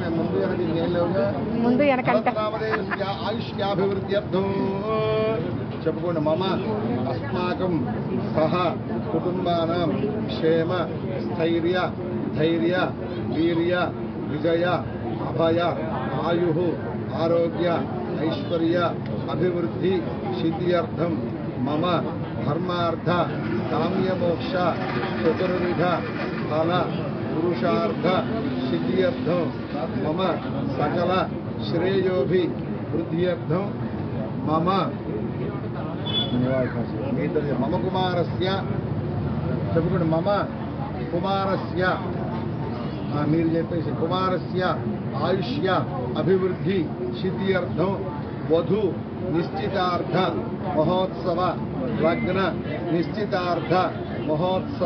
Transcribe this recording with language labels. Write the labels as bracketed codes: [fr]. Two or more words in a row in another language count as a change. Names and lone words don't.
[te] ముందు [sa] నామదేస్య ఆయుష్యాభివృద్ధ్యర్థం [te] చెప్పుకోండి. [sa] మమ అస్మాకం సహ కుటుంబానాం క్షేమ స్థైర్య ధైర్య వీర్య విజయ అభయ आयुः आरोग्य ऐश्वर्य अभिवृद्धि सिद्ध्यर्थं मम धर्मार्थ काम्यमोक्ष चतुर्विध फल पुरुषार्थ सिद्ध्यर्थं मम सकल श्रेयोभि वृद्ध्यर्थं मम मम कुमारस्य చెప్పుకోండి మమ కుమారస్య [te] మీరు చెప్పేసి [sa] కుమారస్య ఆయుష్య అభివృద్ధి సిద్ధ్యర్థం వధు నిశ్చితార్థ మహోత్సవ లగ్న నిశ్చితార్థ మహోత్సవ